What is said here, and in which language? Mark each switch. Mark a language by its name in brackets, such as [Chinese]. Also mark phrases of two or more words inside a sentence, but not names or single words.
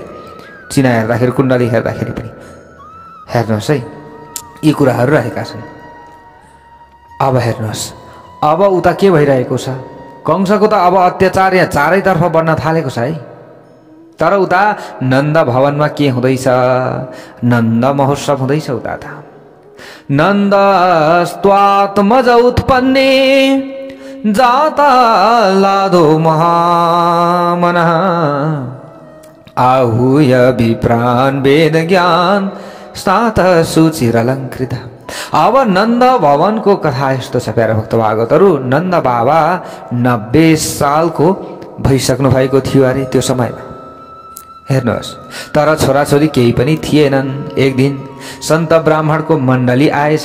[Nepali] चिना हेर्दाखेरि, कुण्डली हेर्दाखेरि पनि हेर्नुहोस् है, यी कुराहरू रहेका छन्। अब हेर्नुहोस्, अब उता के भइरहेको छ, कंसको त अब अत्याचार यहाँ चारैतर्फ बढ्न थालेको छ है। तर उता नन्द भवनमा के हुँदैछ, नन्द महोत्सव हुँदैछ उता त। [Sanskrit] नन्दस्त्वात्मज उत्पन्ने जाता लादो महामनः आहूय विप्राण वेद ज्ञान स्नात सुचिरलङ्कृत। [Nepali] अब नन्द भवनको कथा यस्तो छ प्यारा भक्त भागवतहरू। नन्द बाबा 90 सालको भइसक्नु भएको थियो अरे त्यो समयमा, हेर्नुहोस्। तर छोराछोरी केही पनि थिएनन्। एक दिन सन्त ब्राह्मणको मण्डली आएछ।